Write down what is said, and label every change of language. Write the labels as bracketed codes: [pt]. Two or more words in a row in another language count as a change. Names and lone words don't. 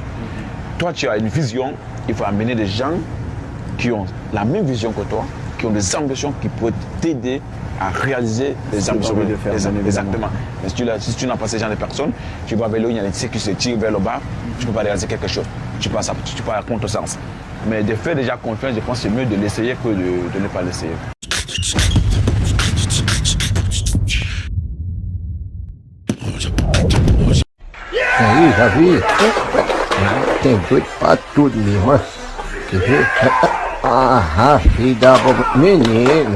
[fr] Toi, tu as une vision, il faut amener des gens qui ont la même vision que toi, qui ont des ambitions qui peuvent t'aider à réaliser les ambitions. Exactement. Mais si tu n'as pas ces genre de personnes, tu vas vers là où il y a des tirs qui se tirent vers le bas, tu ne peux pas réaliser quelque chose. Tu passes à contre-sens. Mais de faire déjà confiance, je pense que c'est mieux de l'essayer que de ne pas l'essayer. [pt] Aí, já vi. Tem doido pra tudo mesmo. Quer ver? Ah, filho da boca. Menino.